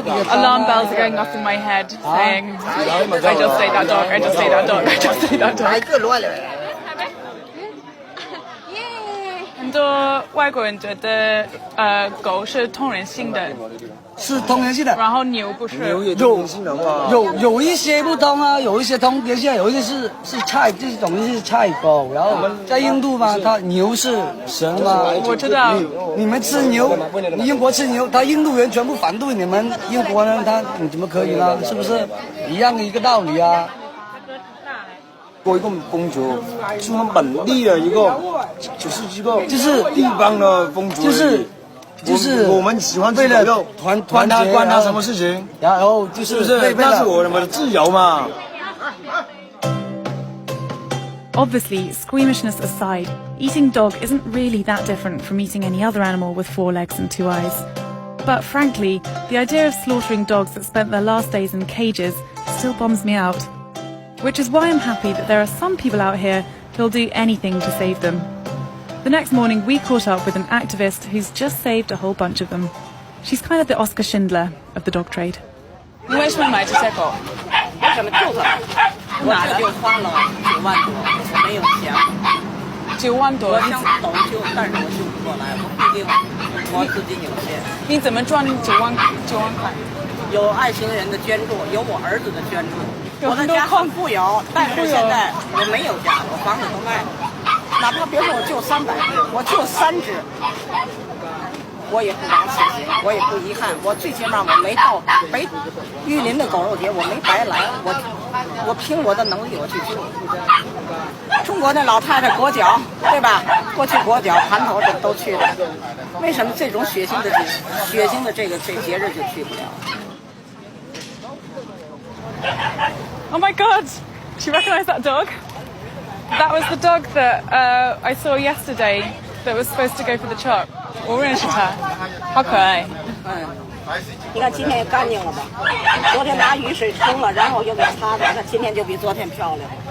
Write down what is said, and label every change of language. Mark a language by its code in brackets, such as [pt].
[en] Alarm bells are going off in my head saying, I just ate that dog, I just ate that dog, I just ate that dog. [zh] 很多外国人觉得狗是通人性的，是通人性的，然后牛不是。有一些不通啊，有一些通人性，有一些是菜，这种是菜狗。然后在印度嘛，它牛是神嘛。我知道。你们吃牛，英國吃牛，他印度人全部反對你們英國人，你怎麼可以呢？是不是一樣的一個道理啊？过一个公主，是我们本地的一个，就是地方的风俗，就是我们喜欢为了管他什么事情，然后就是不是那是我们的自由嘛。 [en] Obviously, squeamishness aside, eating dog isn't really that different from eating any other animal with 4 legs and 2 eyes. But frankly, the idea of slaughtering dogs that spent their last days in cages still bums me out. Which is why I'm happy that there are some people out here who'll do anything to save them. The next morning, we caught up with an activist who's just saved a whole bunch of them. She's kind of the Oscar Schindler of the dog trade. [zh] 你为什么买这些狗？为什么救它？我这就花了9万多，没有钱。 9万多，我想懂救，但是我救不过来，我毕竟我资金有限。你怎么赚9万块？有爱心人的捐助，有我儿子的捐助。我的家很富有，但是现在我没有家，我房子都卖了。哪怕别说我救300只，我救3只，我也不枉此行，我也不遗憾。我最起码我没到玉林的狗肉节，我没白来，我凭我的能力我去救。中国的老太太裹脚，对吧？过去裹脚盘头都去了，为什么这种血腥的这节日就去不了？ [en] Oh my god! Do you recognise that dog? That was the dog that I saw yesterday that was supposed to go for the chop. [zh] 我认识它，好可爱。你看今天也干净了吧？昨天拿雨水冲了，然后又给擦的，那今天就比昨天漂亮。